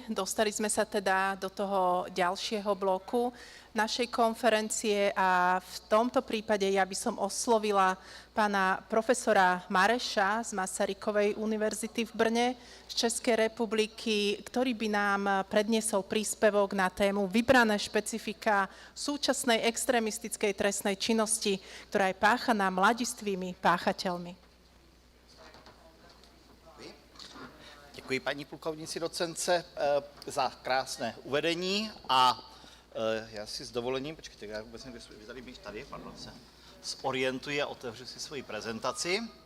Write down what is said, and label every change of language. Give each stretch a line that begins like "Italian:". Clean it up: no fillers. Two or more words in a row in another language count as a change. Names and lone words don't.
Slovak: Dostali sme sa teda do toho ďalšieho bloku našej konferencie a v tomto prípade ja by som oslovila pána profesora Mareša z Masarykovej univerzity v Brne z Českej republiky, ktorý by nám predniesol príspevok na tému vybrané špecifika súčasnej extrémistickej trestnej činnosti, ktorá je páchaná mladistvými páchateľmi.
Czech: Děkuji paní plukovnici docence za krásné uvedení a já si s dovolením, počkejte, já vůbec nevím, kde tady být tady, pardon, se zorientuji a otevřu si svoji prezentaci.